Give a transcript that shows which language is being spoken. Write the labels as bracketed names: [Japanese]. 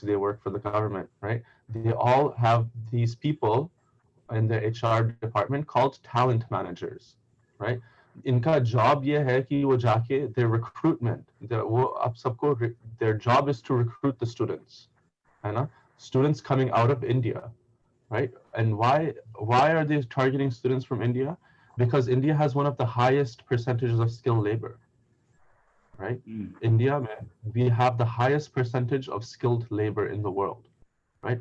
[English] They work for the government, right? They all have these people in the HR department called talent managers, right? [Hindi] इनका job ये है कि वो जाके their recruitment, वो आप सबको [English] their job is to recruit the students, [Hindi] है ना? [English] Students coming out of India, right? And why are they targeting students from India? Because India has one of the highest percentages of skilled labor, right? India, we have the highest percentage of skilled labor in the world, right?